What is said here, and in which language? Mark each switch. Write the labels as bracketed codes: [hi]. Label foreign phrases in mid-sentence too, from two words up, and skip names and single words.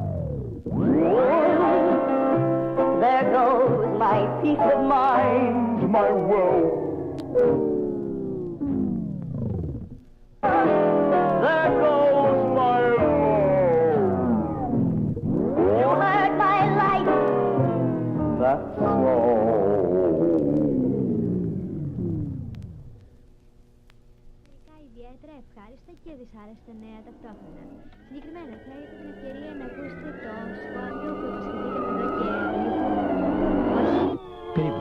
[en] There goes my peace of mind, my wealth. There goes my love. You hurt my life. That's all. [el] Ιδιαίτερα ευχάριστα και δυσάρεστα νέα ταυτόχρονα. Συγκεκριμένα, θα έχετε την ευκαιρία να ακούσετε το σχόλιο που υποσχεθήκαμε εδώ και λίγο. Όχι. Περίπου.